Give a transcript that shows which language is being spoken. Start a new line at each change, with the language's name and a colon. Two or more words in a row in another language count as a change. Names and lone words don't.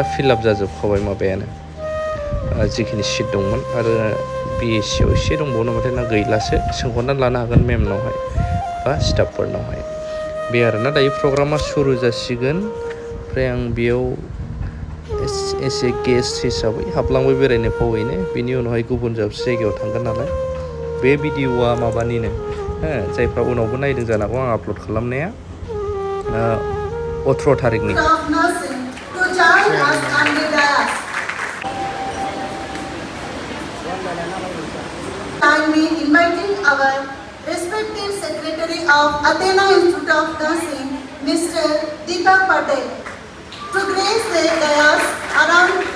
Bodo: फिलआप जाजोबखाबाय माबायानो जिखिनि सिट दंमोन आरो BSc आव एसे दंबावो नामाथाय ना गैलासो सोंहरनानै लानो हागोन मेमनावहाय बा स्टाफफोरनावहाय बे आरोना दायो प्रग्रामा सुरु जासिगोन ओमफ्राय आं बेयाव एसे गेस्ट हिसाबै हाबलांबाय बेरायनो फावैनो बिनि उनावहाय गुबुन दाबसे जायगायाव थांगोन नालाय बे भिडिअ'आ माबानिनो जायफ्रा उनावबो नायदों जानांगौ आं आपल'ड खालामनाया 18 थारिखनि
English: Join me inviting our respected Secretary of Athena Institute of Nursing, Mr. Deepak Patel, to grace the dais around.